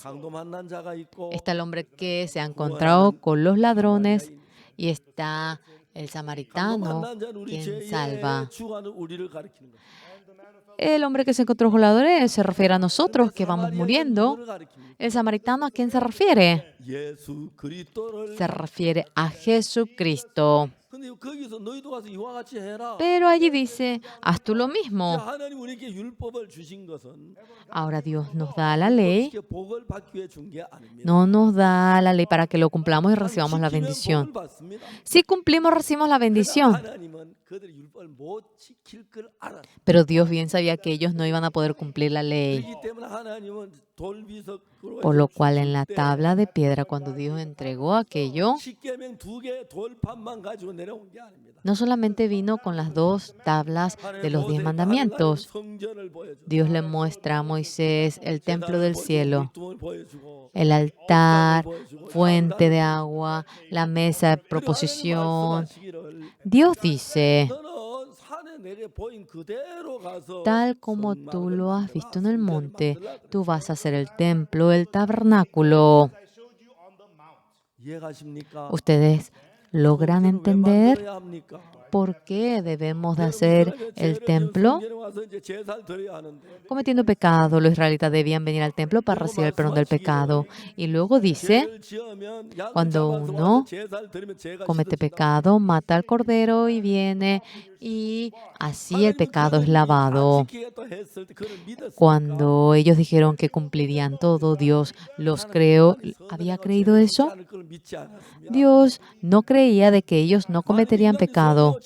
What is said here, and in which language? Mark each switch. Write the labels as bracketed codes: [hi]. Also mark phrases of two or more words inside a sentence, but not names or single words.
[es] Está el hombre que se ha encontrado con los ladrones y está el samaritano, quien salva. El hombre que se encontró con los ladrones se refiere a nosotros que vamos muriendo. El samaritano, ¿a quién se refiere? Se refiere a Jesucristo. [ko] 근데 거기서 너희도 가서 이와 같이 해라. [es] Pero allí dice, haz tú lo mismo. [ko] 하나님 우리에게 율법을 주신 것은 [es] Ahora Dios nos da la ley, [ko] 율법식의 복을 받기 위해 준 게 아닙니다. [es] no nos da la ley para que lo cumplamos y [ko] 단 [es] recibamos la [ko] 지키면 [es] bendición. [ko] 복을 받습니다. [es] Si cumplimos, recibimos la [ko] 그러나 [es] bendición. [ko] 하나님은 그들의 율법을 못 지킬 걸 알았습니다. [es] Pero Dios bien sabía que ellos no iban a poder cumplir la ley. [ko] 그렇기 때문에 하나님은 돌비석으로 [es] Por lo cual en la tabla de piedra, cuando Dios entregó aquello, [ko] 십계명 2개 돌판만 가지고 내려온 게 아닙니다. [es] no solamente vino con las 2 tablas de los 10 mandamientos. [ko] 성전을 보여주고 [es] Dios le muestra a Moisés el templo del cielo, [ko] 물통을 보여주고 [es] el altar, fuente de agua, la mesa de proposición. Dios dice, [ko] 너는 산에 내게 보인 그대로 가서 [es] tal como [ko] 성막을 [es] tú lo has visto en el [ko] 성전을 [es] monte, [ko] 만들라 [es] tú vas a hacer el templo, el tabernáculo. [en] I showed you on the mount. [ko] 이해가십니까? [es] ¿Ustedes logran [ko] 성전을 왜 [es] entender [ko] 만들어야 합니까? [es] por qué debemos de hacer el templo? [ko] 성전에 와서 이제 제사를 드려야 하는데 [es] Cometiendo pecado, los israelitas debían venir al templo para recibir el perdón del pecado. Y luego dice, [ko] 죄를 지으면 양을 [es] cuando [ko] 잡아서 [es] uno [ko] 와서 제사를 드리면 죄가 [es] comete [ko] 씻어진다. [es] pecado, mata al cordero y viene y así el pecado es lavado. Cuando ellos dijeron que cumplirían todo, Dios los creó. ¿Había creído eso? Dios no creía de que ellos no cometerían pecado.